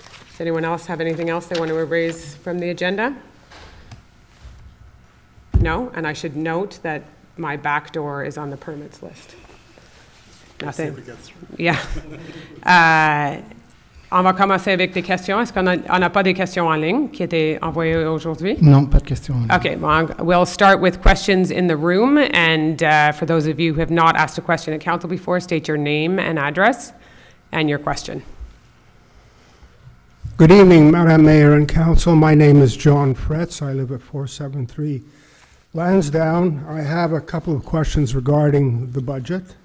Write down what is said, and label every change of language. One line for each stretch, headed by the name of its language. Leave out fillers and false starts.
English: Does anyone else have anything else they want to raise from the agenda? No? And I should note that my back door is on the permits list. Nothing. Yeah.
French: On va commencer avec des questions. Est-ce qu'on n'a pas des questions en ligne qui étaient envoyées aujourd'hui? Non, pas de questions.
English: Okay, well, we'll start with questions in the room. And for those of you who have not asked a question at council before, state your name and address and your question. Good evening, Madam Mayor and Council. My name is John Fretz. I live at 473 Lansdowne. I have a couple of questions regarding the budget.